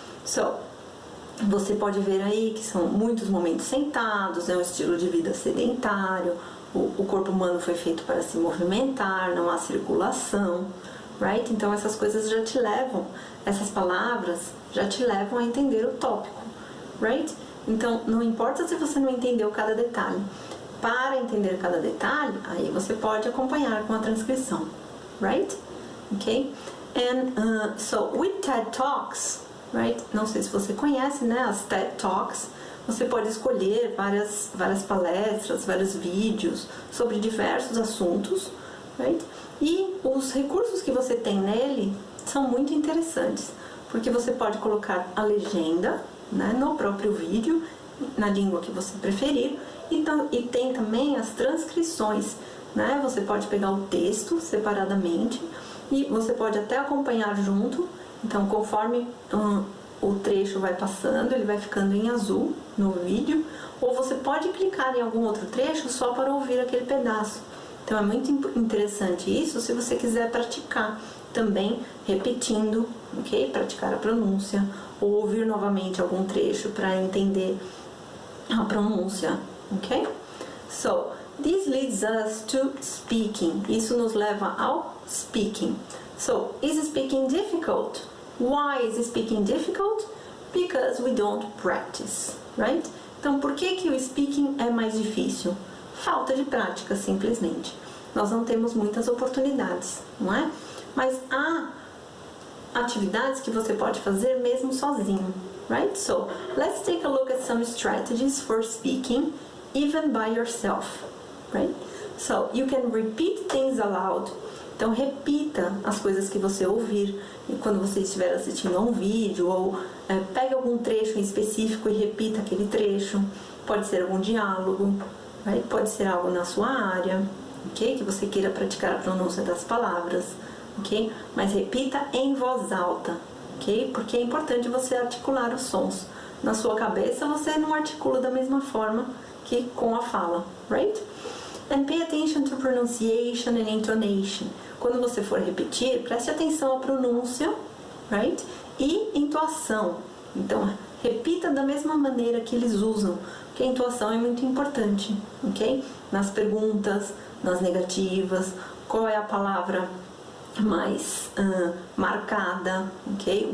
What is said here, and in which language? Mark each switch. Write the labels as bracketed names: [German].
[English] So, [Portuguese] você pode ver aí que são muitos momentos sentados, é um estilo de vida sedentário, o corpo humano foi feito para se movimentar, não há circulação, right? Então essas coisas já te levam, essas palavras já te levam a entender o tópico, [English] right? [Portuguese] Então não importa se você não entendeu cada detalhe, para entender cada detalhe, aí você pode acompanhar com a transcrição, [English] right? [Portuguese] Ok? [English] And so with TED Talks, right? [Portuguese] Não sei se você conhece, né? As TED Talks. Você pode escolher várias palestras, vários vídeos sobre diversos assuntos, [English] right? [Portuguese] E os recursos que você tem nele são muito interessantes, porque você pode colocar a legenda, né, no próprio vídeo, na língua que você preferir, e tem também as transcrições, né? Você pode pegar o texto separadamente e você pode até acompanhar junto. Então, conforme o trecho vai passando, ele vai ficando em azul no vídeo, ou você pode clicar em algum outro trecho só para ouvir aquele pedaço. Então é muito interessante isso se você quiser praticar também repetindo, ok? Praticar a pronúncia, ou ouvir novamente algum trecho para entender a pronúncia, ok? [English] So, this leads us to speaking. [Portuguese] Isso nos leva ao speaking. [English] So, is speaking difficult? Why is speaking difficult? Because we don't practice, right? [Portuguese] Então, por que o speaking é mais difícil? Falta de prática, simplesmente. nós não temos muitas oportunidades, não é? Mas há atividades que você pode fazer mesmo sozinho, [English] right? So, let's take a look at some strategies for speaking even by yourself, right? So, you can repeat things aloud. [Portuguese] Então, repita as coisas que você ouvir quando você estiver assistindo a um vídeo, ou pegue algum trecho em específico e repita aquele trecho. Pode ser algum diálogo, [English] right? [Portuguese] Pode ser algo na sua área, ok? Que você queira praticar a pronúncia das palavras, ok? Mas repita em voz alta, ok? Porque é importante você articular os sons. Na sua cabeça, você não articula da mesma forma que com a fala, [English] right? And pay attention to pronunciation and intonation. [Portuguese] Quando você for repetir, preste atenção à pronúncia, [English] right? [Portuguese] E entoação. Então, repita da mesma maneira que eles usam, porque a entoação é muito importante, ok? Nas perguntas, nas negativas, qual é a palavra mais marcada, ok?